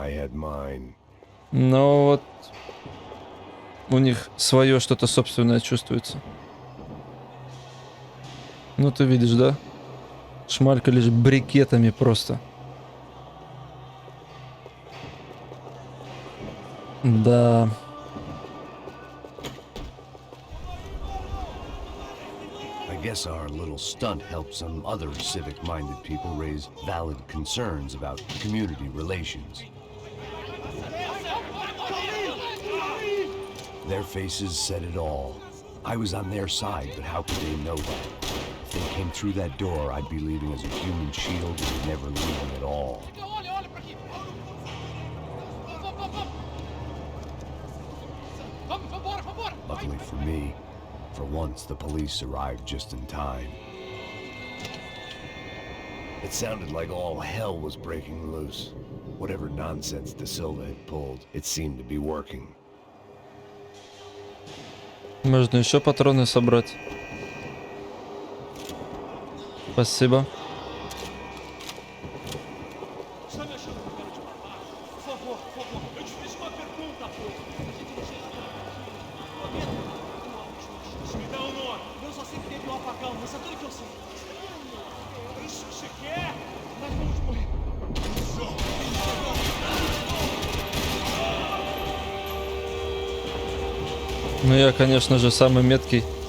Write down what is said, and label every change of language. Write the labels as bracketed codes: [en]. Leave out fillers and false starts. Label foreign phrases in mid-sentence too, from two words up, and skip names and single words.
[ru] Но вот у них свое что-то собственное чувствуется. Ну ты видишь, да? Шмалька лишь брикетами просто. Да. [en] I guess our little stunt helped some other civic-minded people raise valid concerns about community relations. Their faces said it all. I was on their side, but how could they know that? If they came through that door, I'd be leaving as a human shield and never leaving at all. [pt] Olha pra aqui! Vambora! [en] Luckily for me, for once the police arrived just in time. It sounded like all hell was breaking loose. Whatever nonsense De Silva had pulled, it seemed to be working. [ru] Можно еще патроны собрать. Спасибо. [pt] Está me achando que eu quero te matar? Por favor, eu te fiz uma pergunta, pô. Me dá um nome. Eu só sei que teve um apagão, mas é tudo que eu sei. É isso que você quer? Nós vamos morrer. [ru] Ну я, конечно же, самый меткий.